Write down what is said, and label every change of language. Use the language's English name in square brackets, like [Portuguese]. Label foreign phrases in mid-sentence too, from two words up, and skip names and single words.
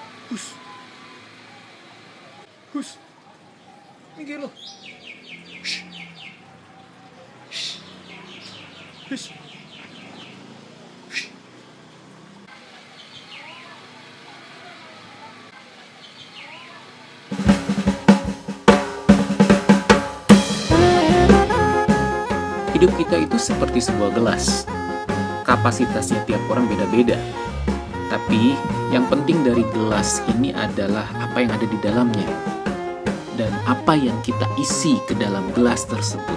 [Indonesian] Hus. Hus. Minggir lo. Shh. Shh. Hus. Shh. Hidup kita itu seperti sebuah gelas. Kapasitasnya tiap orang beda-beda. Tapi yang penting dari gelas ini adalah apa yang ada di dalamnya dan apa yang kita isi ke dalam gelas tersebut.